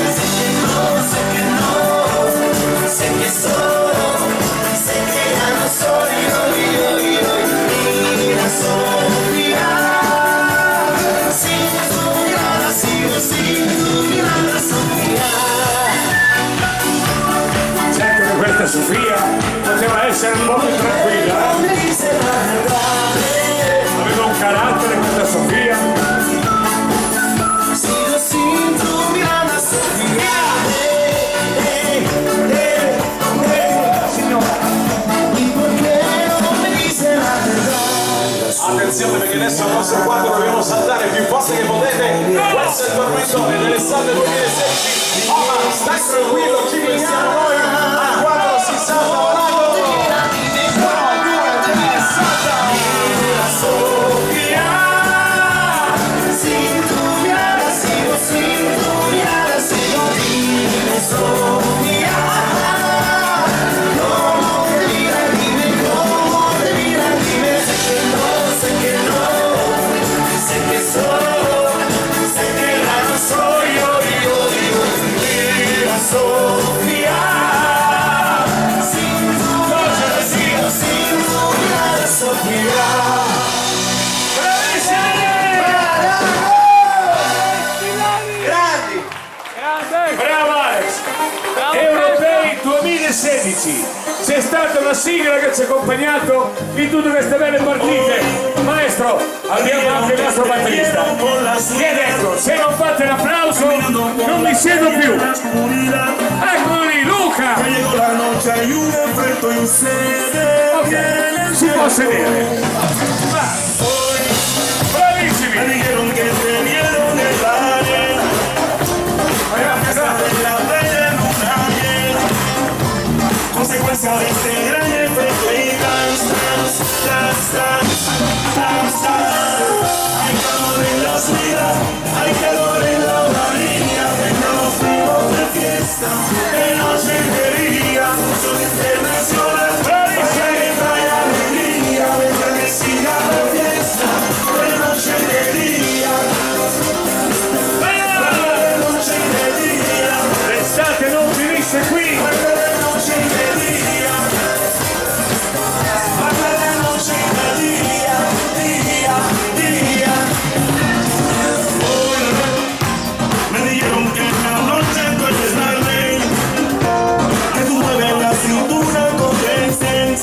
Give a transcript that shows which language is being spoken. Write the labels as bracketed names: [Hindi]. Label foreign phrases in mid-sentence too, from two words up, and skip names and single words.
[Spanish] Sé que no, sé que solo, sé que ya no soy yo. Mira Sofía, sin tu mirada sigo, sin tu mirada Sofía. [Italian] Certo che questa Sofia poteva essere un po' più tranquilla, aveva un carattere questa Sofia. [Spanish] Sigo sin tu mirada Sofía. ¿Y por qué no me dice la verdad? [Italian] Attenzione perché adesso al nostro quadro dobbiamo saltare più forte che potete. Questo è il tormentone dell'estate 2016. Ma stai tranquillo, ci pensiamo noi. Al quadro si salta Varago. 1, 2, 3, salta. [Spanish] Sofía, sin tu mirada sigo, sin tu mirada sigo. Dime Sofía, cómo te mira, dime cómo te mira, dime. Sé que no, sé que solo, sé que ya no soy yo. Mira Sofía, sin tu mirada sigo, sin tu mirada Sofía. [Italian] Grandi. Bravo Alex! Europei 2016, c'è stata una sigla che ci ha accompagnato in tutte queste belle partite. Maestro, abbiamo anche il nostro batterista che ha detto: se non fate l'applauso non mi siedo più. Eccolo lì, Luca! Ok, si può sedere. Va. Bravissimi! [Spanish] Consecuencia de este gran efecto y dance, hay calor en la ciudad, hay calor en la orilla, nos fuimos de fiesta, de noche y de día, son internacionales, para que trae alegría, venga que siga la fiesta, de noche y de día, de noche y de día, [Italian] L'estate non finisce qui! [Spanish] Me dijeron que en la noche tú eres la ley, que tú mueves la cintura con dance.